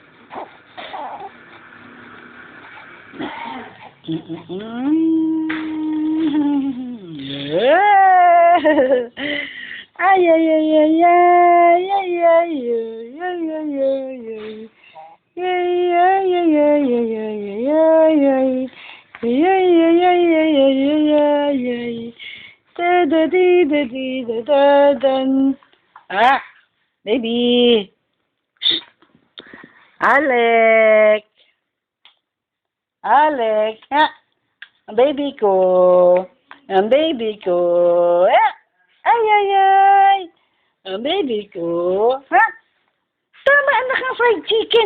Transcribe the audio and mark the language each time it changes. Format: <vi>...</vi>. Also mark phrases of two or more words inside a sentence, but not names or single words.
<tl>Ay, ay, ay, ay, ay, ay, ay, ay, ay, ay, ay, ay. Ay, ay, ay, ay, ay, ay, ay, ay, ay. Ay, ay, ay, ay, ay, ay, ay, ay, ay. Da, da, di, da, di, da, da, dan. Ah, baby. Shh. Alex. Alex. Ah, ang baby ko. Ang baby ko. Ah, ay, ay, ay. Ang baby ko. Ha? Tama na kang</tl> <en>fried chicken.</en>